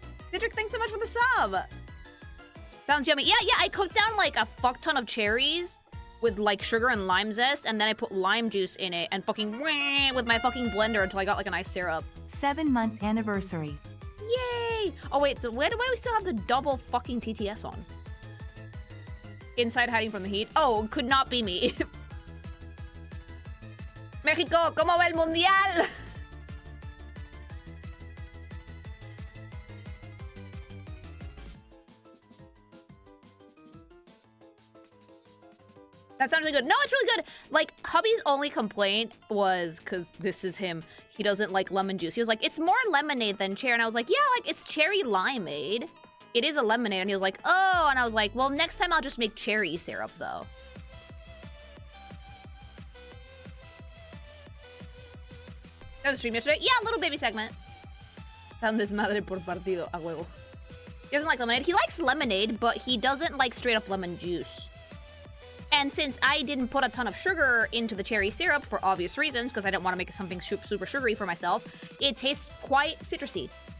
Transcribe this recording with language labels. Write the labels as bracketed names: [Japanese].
[English] Cedric, thanks so much for the sub. Sounds yummy. Yeah, I cooked down, like, a fuck ton of cherries with, like, sugar and lime zest, and then I put lime juice in it and fucking with my fucking blender until I got, like, a nice syrup. 7-month anniversary. Yay! Oh, wait, so why do we still have the double fucking TTS on? Inside hiding from the heat? Oh, could not be me. [Spanish] México, ¿cómo va el mundial? [English] That sounds really good. No, it's really good. Like, hubby's only complaint was, because this is him, he doesn't like lemon juice. He was like, it's more lemonade than cherry. And I was like, yeah, like, it's cherry limeade. It is a lemonade. And he was like, oh. And I was like, well, next time I'll just make cherry syrup, though. That was stream yesterday? Yeah, a little baby segment. [Spanish] Tan desmadre por partido, a huevo. [English] He doesn't like lemonade. He likes lemonade, but he doesn't like straight up lemon juice. And since I didn't put a ton of sugar into the cherry syrup for obvious reasons, because I didn't want to make something super sugary for myself, it tastes quite citrusy.